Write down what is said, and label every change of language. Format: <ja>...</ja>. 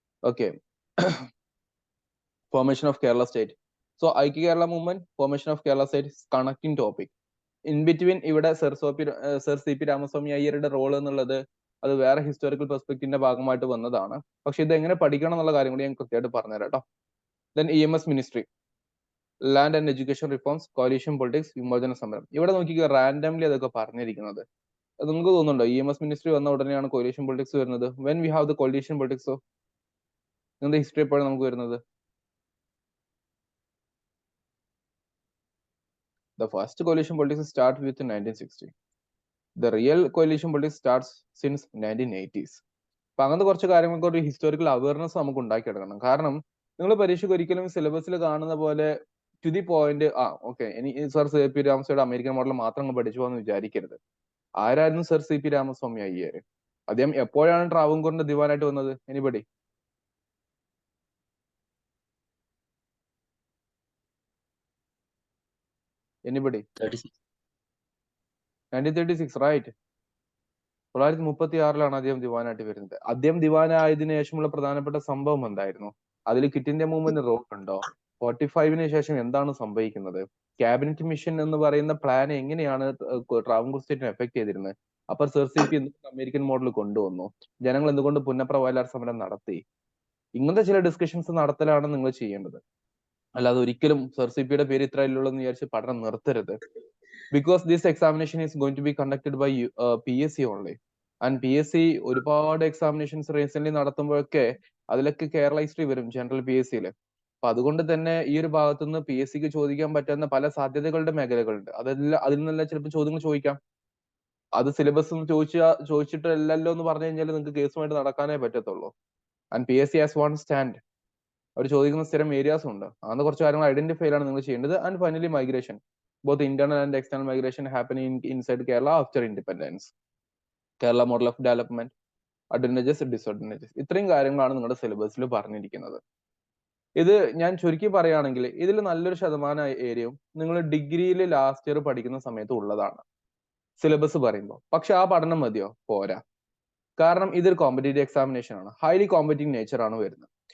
<en>Okay, formation of Kerala state. So ഐക്യ Kerala movement, formation of Kerala state, connecting topic. In between</en> <ml>ഇവിടെ sir C P Ramaswamy അയ്യരുടെ role എന്നുള്ളത് അത് വേറെ historical പെർസ്പെക്റ്റീവിന്റെ ഭാഗമായിട്ട് വന്നതാണ്. പക്ഷെ ഇത് എങ്ങനെ പഠിക്കണം എന്നുള്ള കാര്യം കൂടി ഞാൻ കൃത്യമായിട്ട് പറഞ്ഞുതരാം കേട്ടോ.</ml> <en>then EMS ministry, land and education reforms, coalition politics,</en> <ml>വിമോചന സമരം. ഇവിടെ നോക്കിക്കുക, റാൻഡംലി അതൊക്കെ പറഞ്ഞിരിക്കുന്നത്. നിങ്ങൾക്ക് തോന്നുന്നുണ്ടോ EMS മിനിസ്ട്രി വന്ന ഉടനെയാണ് കോalition പൊളിറ്റിക്സ് വരുന്നത്?</ml> <en>when we have the coalition politics,</en> <ml>നിങ്ങളുടെ ഹിസ്റ്ററി എപ്പോഴാണ് നമുക്ക് വരുന്നത്?</ml> <en>The first coalition politics starts with 1960. The real coalition politics starts since 1980s.</en> <ml>അപ്പൊ അങ്ങനത്തെ കുറച്ച് കാര്യങ്ങൾക്ക് ഒരു ഹിസ്റ്റോറിക്കൽ അവയർനെസ് നമുക്ക് ഉണ്ടാക്കിയെടുക്കണം. കാരണം നിങ്ങൾ പരീക്ഷയ്ക്ക് ഒരിക്കലും സിലബസിൽ കാണുന്ന പോലെ</ml> <en>to the point</en> <ml>ഓക്കെ ഇനി sir C P രാമസ്വാമിയുടെ American model മാത്രം അങ്ങ് പഠിച്ചു പോകാന്ന് വിചാരിക്കരുത്. ആരായിരുന്നു sir C P Ramaswamy Iyer? അദ്ദേഹം എപ്പോഴാണ് ട്രാവൻകൂറിന്റെ ദിവാനായിട്ട് വന്നത്?</ml> <en>Anybody? Anybody?</en> <ml>1936, റൈറ്റ്. 1936 അദ്ദേഹം ദിവാനായിട്ട് വരുന്നത്. അദ്ദേഹം ദിവാനായതിനു ശേഷമുള്ള പ്രധാനപ്പെട്ട സംഭവം എന്തായിരുന്നു? അതിൽ ക്വിറ്റ് ഇന്ത്യ മൂവ്മെന്റ് റോൾ ഉണ്ടോ? 45 ശേഷം എന്താണ് സംഭവിക്കുന്നത്? ക്യാബിനറ്റ് മിഷൻ എന്ന് പറയുന്ന പ്ലാൻ എങ്ങനെയാണ് ട്രാവൻകൂർ സ്റ്റേറ്റിനെ എഫക്ട് ചെയ്തിരുന്നത്? അപ്പൊ sir C P American model കൊണ്ടുവന്നു. ജനങ്ങൾ എന്തുകൊണ്ട് പുന്നപ്ര വയലാർ സമരം നടത്തി? ഇങ്ങനത്തെ ചില ഡിസ്കഷൻസ് നടത്തലാണ് നിങ്ങൾ ചെയ്യേണ്ടത്. അല്ലാതെ ഒരിക്കലും സർ സി പിയുടെ പേര് ഇത്ര ഇല്ലുള്ളൂ എന്ന് വിചാരിച്ച് പഠനം നിർത്തരുത്.</ml> <en>Because this examination is going to be conducted by PSC only.</en> <ml>And PSC ഒരുപാട് എക്സാമിനേഷൻസ് റീസെന്റ് നടത്തുമ്പോഴൊക്കെ അതിലൊക്കെ കേരള ഹിസ്റ്ററി വരും ജനറൽ PSC-യിൽ. അപ്പൊ അതുകൊണ്ട് തന്നെ ഈ ഒരു ഭാഗത്തുനിന്ന് PSC-ക്ക് ചോദിക്കാൻ പറ്റുന്ന പല സാധ്യതകളുടെ മേഖലകളുണ്ട്. അതെല്ലാം അതിൽ നിന്നെല്ലാം ചിലപ്പോൾ ചോദ്യങ്ങൾ ചോദിക്കാം. അത് സിലബസ് ചോദിച്ചിട്ടല്ലല്ലോ എന്ന് പറഞ്ഞു കഴിഞ്ഞാൽ നിങ്ങൾക്ക് കേസുമായിട്ട് നടക്കാനേ പറ്റത്തുള്ളൂ.</ml> <en>And PSC has one stand.</en> <ml>അവർ ചോദിക്കുന്ന സ്ഥിരം ഏരിയാസും ഉണ്ട്. അങ്ങനെ കുറച്ച് കാര്യങ്ങൾ ഐഡന്റിഫൈ ആണ് നിങ്ങൾ ചെയ്യേണ്ടത്.</ml> <en>And finally migration, both internal and external migration happening inside Kerala after independence. Kerala model of development, advantages, disadvantages.</en> <ml>ഇത്രയും കാര്യങ്ങളാണ് നിങ്ങളുടെ സിലബസിൽ പറഞ്ഞിരിക്കുന്നത്. ഇത് ഞാൻ ചുരുക്കി പറയുകയാണെങ്കിൽ ഇതിൽ നല്ലൊരു ശതമാനം ഏരിയയും നിങ്ങൾ ഡിഗ്രിയിൽ ലാസ്റ്റ് ഇയർ പഠിക്കുന്ന സമയത്ത് ഉള്ളതാണ് സിലബസ് പറയുമ്പോൾ. പക്ഷെ ആ പഠനം മതിയോ? പോരാ. കാരണം ഇതൊരു കോമ്പറ്റേറ്റീവ് എക്സാമിനേഷൻ ആണ്. ഹൈലി കോമ്പറ്റീവ് നേച്ചർ ആണ് വരുന്നത്.</ml>